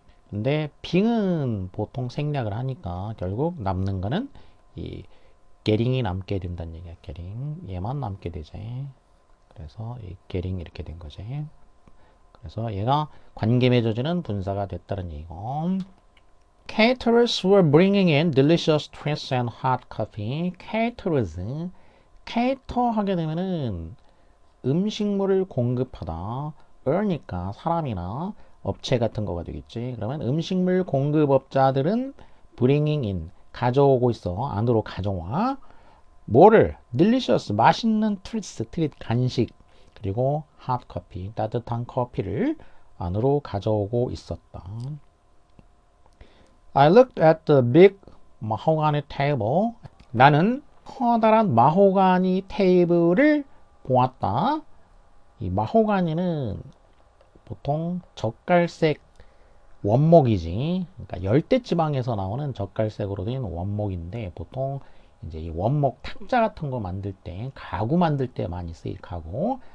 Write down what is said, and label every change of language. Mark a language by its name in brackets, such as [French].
[Korean] 근데 빙은 보통 생략을 하니까 결국 남는 거는 이 getting이 남게 된다는 얘기야. getting 얘만 남게 되지. 그래서 이 getting 이렇게 된 거지. 그래서 얘가 관계 맺어지는 분사가 됐다는 얘기고. [English] Caterers were bringing in delicious treats and hot coffee. [Korean] Caterers, cater 하게 되면은 음식물을 공급하다. ear니까 사람이나 업체 같은 거가 되겠지. 그러면 음식물 공급업자들은 [English] bringing in [Korean] 가져오고 있어. 안으로 가져와. 뭐를? delicious 맛있는 treats, 트릿 간식 그리고 [English] hot coffee [Korean] 따뜻한 커피를 안으로 가져오고 있었다. [English] I looked at the big mahogany table. [Korean] 나는 커다란 마호가니 테이블을 보았다. 이 마호가니는 보통 젓갈색 원목이지. 그러니까 열대지방에서 나오는 젓갈색으로 된 원목인데 보통 이제 이 원목 탁자 같은 거 만들 때 가구 만들 때 많이 쓰일 가구.